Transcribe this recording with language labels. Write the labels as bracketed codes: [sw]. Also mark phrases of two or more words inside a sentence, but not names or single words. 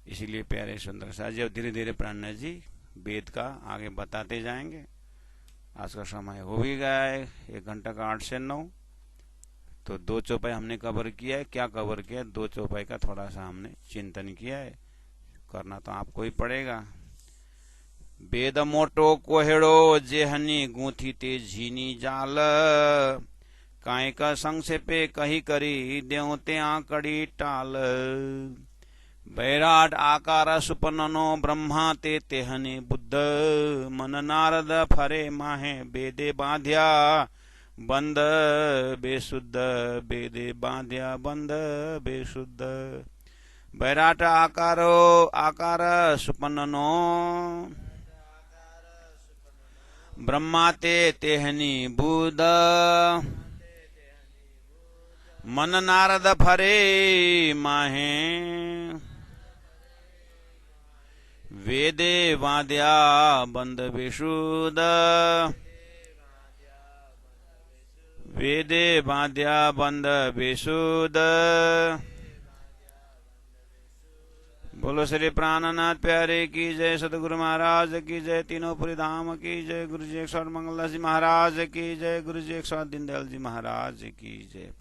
[hi] इसीलिए प्यारे सुंदर सा जी, अब धीरे धीरे प्राणनाथ जी वेद का आगे बताते जाएंगे। आज का समय हो भी गया है 1 घंटा का 8 से 9। तो 2 चौपाई हमने कवर किया है। क्या कवर किया है? 2 चौपाई का थोड़ा सा हमने चिंतन किया है। करना तो आपको ही पड़ेगा। [gu] વેદ મોટો કોહેડો જેહની ગૂંથી તે ઝીણી જાળ, કાય કા સંક્ષેપે કહી કરી દેવતે આકડી ટાળ। બૈરાટ આકાર સુપન્નો બ્રહ્મા તે તેહને બુદ્ધ, મન નારદ ફરે માહે બેદે બાંધ્યા બંદ બેશુદ્ધ, બેદે બાંધ્યા બંદ બેશુદ્ધ। બૈરાટ આકાર સુપન્નો બ્રહ્મા તે તેહની બુદ્ધ, મન નારદ ફરે માહે વેદે વાદ્યા બંદ બેશુદ્ધ, વેદે વાદ્યા બંદ બેશુદ્ધ। [hi] बोलो श्री प्राणनाथ प्यारे की जय, सदगुरु महाराज की जय, तीनों पुरी धाम की जय, गुरु जी 108 मंगलदास जी महाराज की जय, गुरु जी 108 दीनदयाल जी महाराज की जय।